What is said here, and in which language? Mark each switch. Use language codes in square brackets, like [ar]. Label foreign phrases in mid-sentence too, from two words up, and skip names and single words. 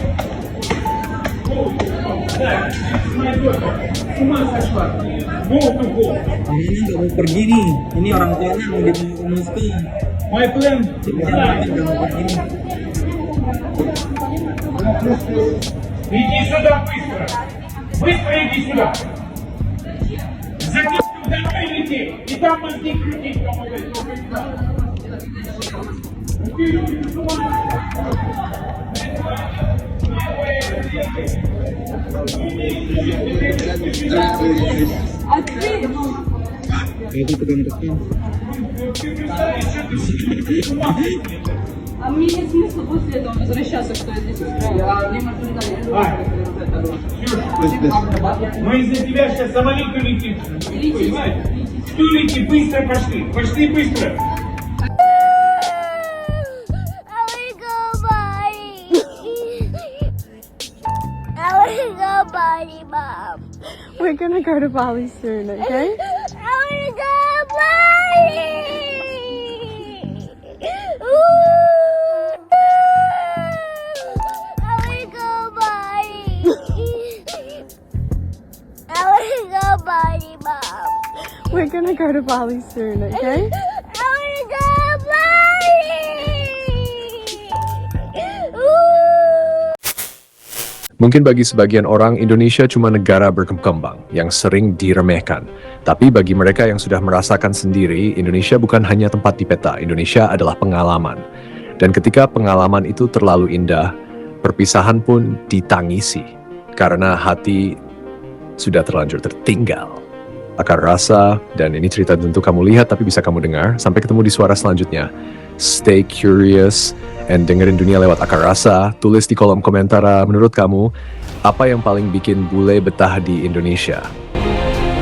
[fr] Comment ça se passe? [id] Bon, nggak mau pergi nih. Ini orang tuanya mau dibawa ke Moskow. [ru] Мой план [id] Nggak mau pergi nih. [ru] иди сюда быстро. Быстро иди сюда. Затем домой лети. И там мозги крутить помогать. [id] Itu tekan-tekan. [ru] А мне нет смысла после этого возвращаться, что я здесь устраиваю. Мы из-за тебя сейчас самолет улетит. Кто летит? Быстро пошли. Пошли быстро. [en] I wanna go Bali. I wanna go Bali, Mom. We're gonna go to Bali soon, okay? I wanna go Bali. I wanna go Bali. I wanna go Bali, Mom. We're gonna go to Bali soon, okay? I wanna go Bali. [id] Mungkin bagi sebagian orang, Indonesia cuma negara berkembang yang sering diremehkan. Tapi bagi mereka yang sudah merasakan sendiri, Indonesia bukan hanya tempat di peta, Indonesia adalah pengalaman. Dan ketika pengalaman itu terlalu indah, perpisahan pun ditangisi. Karena hati sudah terlanjur tertinggal. Akar rasa, dan ini cerita tentu kamu lihat tapi bisa kamu dengar. Sampai ketemu di suara selanjutnya. [en] Stay curious, and [id] dengerin dunia lewat akar rasa. Tulis di kolom komentar menurut kamu, apa yang paling bikin bule betah di Indonesia.